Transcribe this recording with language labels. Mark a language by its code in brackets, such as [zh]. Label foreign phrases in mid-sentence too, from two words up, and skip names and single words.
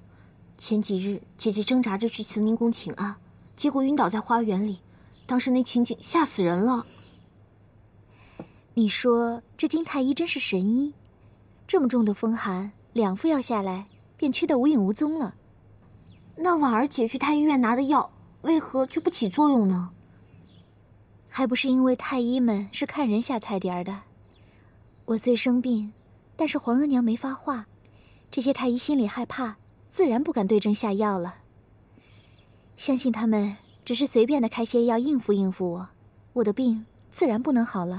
[zh] 前幾日，姐姐掙扎着去慈寧宮請安，結果暈倒在花園裡，當時那情景嚇死人了。你說這金太醫真是神醫，這麼重的風寒，2副藥下來，便去得無影無蹤了。那婉兒姐去太醫院拿的藥，為何就不起作用呢？還不是因為太醫們是看人下菜碟的。我雖生病，但是皇額娘沒發話，這些太醫心裡害怕，自然不敢對症下藥了。相信他們只是隨便的開些藥應付應付我，我的病自然不能好了。